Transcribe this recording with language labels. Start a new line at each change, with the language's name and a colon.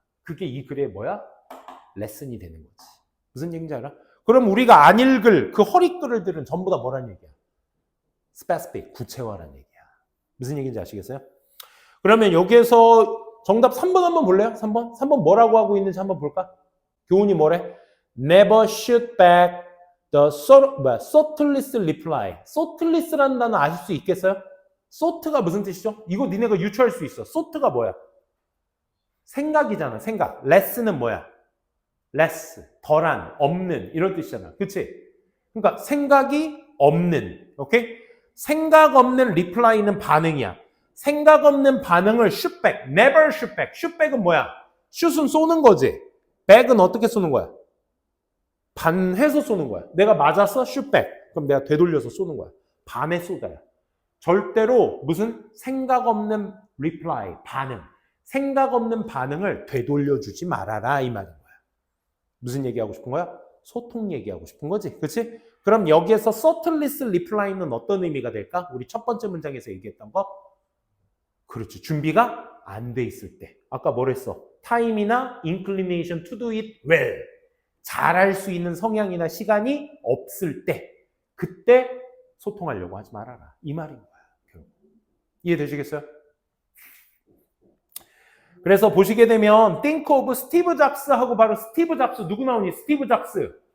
Korean: 그게 이 글의 뭐야? 레슨이 되는 거지. 무슨 얘기인지 알아? 그럼 우리가 안 읽을 그 허리글들은 전부 다 뭐라는 얘기야? specific, 구체화라는 얘기야. 무슨 얘기인지 아시겠어요? 그러면 여기에서 정답 3번 한번 볼래요? 3번? 3번 뭐라고 하고 있는지 한번 볼까? 교훈이 뭐래?
English: Never shoot back the thoughtless reply.
Korean: thoughtless라는 단어 아실 수 있겠어요? though트가 무슨 뜻이죠? 이거 니네가 유추할 수 있어. thought가 뭐야? 생각이잖아, 생각. less는 뭐야? less, 덜한, 없는 이런 뜻이잖아. 그치? 그러니까 생각이 없는, 오케이? 생각 없는 reply는 반응이야. 생각 없는 반응을 shoot back,
English: never shoot back.
Korean: shoot back은 뭐야? shoot은 쏘는 거지. back은 어떻게 쏘는 거야? 반해서 쏘는 거야. 내가 맞았어? shoot back. 그럼 내가 되돌려서 쏘는 거야. 반에 쏘다야. 절대로 무슨 생각 없는 reply, 반응. 생각 없는 반응을 되돌려주지 말아라 이 말인 거야. 무슨 얘기하고 싶은 거야? 소통 얘기하고 싶은 거지. 그렇지? 그럼 여기에서 thoughtless reply는 어떤 의미가 될까? 우리 첫 번째 문장에서 얘기했던 거. 그렇죠. 준비가 안 돼 있을 때. 아까 뭐랬어?
English: time이나 inclination to do it well.
Korean: 잘할 수 있는 성향이나 시간이 없을 때. 그때 소통하려고 하지 말아라. 이 말인 거야. 이해되시겠어요? 그래서 보시게 되면
English: think of
Korean: 스티브 잡스 하고 바로 스티브 잡스 누구 나오니? 스티브 잡스.